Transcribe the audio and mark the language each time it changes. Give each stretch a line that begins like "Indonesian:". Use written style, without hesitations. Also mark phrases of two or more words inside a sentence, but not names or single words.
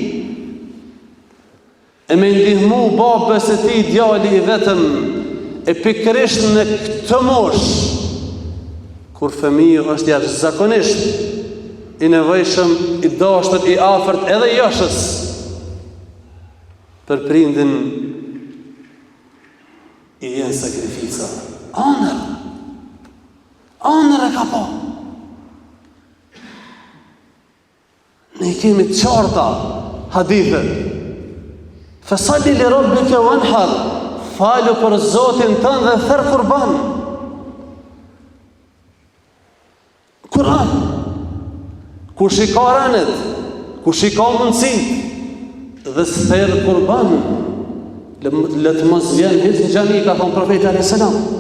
Albanian: E me ndihmu babës e tij djali i vetëm, e pikërisht në këtë moshë, kur fëmiu është jashtëzakonisht i nevojshëm, i dashur, i afërt edhe joshës për prindin, i vjen sakrifica. Ëndër e ka po. Ne i kemi të qarta hadithe.
Arabic: فصل لربك وانحر,
Albanian: falu për Zotin tënd dhe therr kurban. Kur'an. Kush i ka ranet, kush i ka mundësi dhe therr kurban, le të mos vjen hiç në xhami, ka thonë profeti
Arabic: عليه السلام.